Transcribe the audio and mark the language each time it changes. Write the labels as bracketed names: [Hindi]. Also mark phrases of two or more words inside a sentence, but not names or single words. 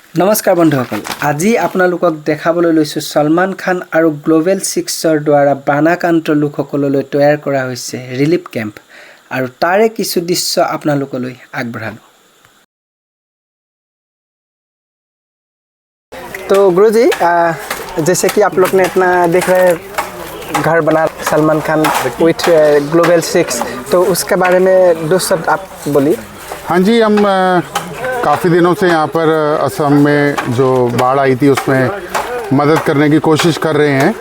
[Assamese] নমস্কাৰ বন্ধুসকল আজি আপোনালোকক দেখাবলৈ লৈছো সলমান খান আৰু গ্লোবেল 6ৰ দ্বাৰা বানাকান্ত লোকসকললৈ তৈয়াৰ কৰা হৈছে ৰিলিফ কেম্প আৰু তাৰে কিছু দৃশ্য আপোনালোকলৈ আগবঢ়ালো। [Hindi] तो गुरुजी जैसे कि आप लोग ने इतना देख रहे हैं घर बना सलमान खान विथ ग्लोबल 6, तो उसके बारे में दो शब्द आप बोलिए। हाँ जी, हम काफ़ी दिनों से यहाँ पर असम में जो बाढ़ आई थी उसमें मदद करने की कोशिश कर रहे हैं।